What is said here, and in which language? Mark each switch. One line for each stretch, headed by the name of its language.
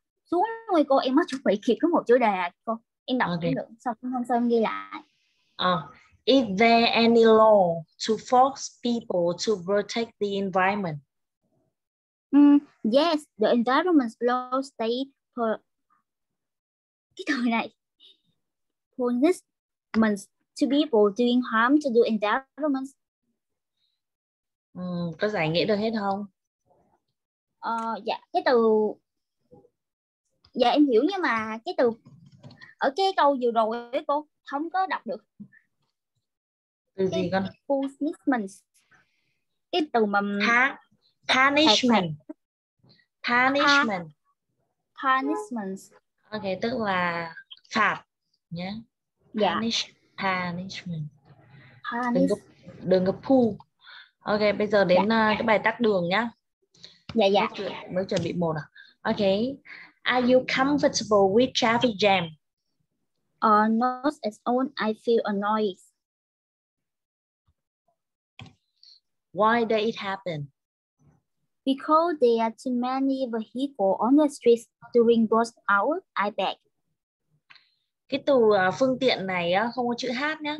Vietnamese: Xuống rồi cô, em mới chuẩn bị kịp có một chủ đề à cô. Em đọc cũng được, xong hôm sau em ghi lại.
English: Is there any law to force people to protect the environment? Yes, the environment law state
Vietnamese: cái từ này
English: punishment to people doing harm to the environment.
Vietnamese: Có giải nghĩa được hết không? Dạ, cái từ dạ em hiểu, nhưng mà cái từ ở cái câu vừa rồi ấy, cô không có đọc được. Từ gì con? Punishment. Cái từ mà
English: punishment. Punishment.
Vietnamese: Ok, tức là phạt nhé. Dạ. Punishment. Đừng có pu. Ok, bây giờ đến cái bài tắc đường nhá. Dạ, dạ. Mới chuẩn bị một à? Ok.
English: Are you comfortable with traffic jam? Not at all. I feel annoyed. Why did it happen? Because there are too many vehicles on the streets during rush hour, I bet.
Vietnamese: Cái từ phương tiện này không có chữ H nhé.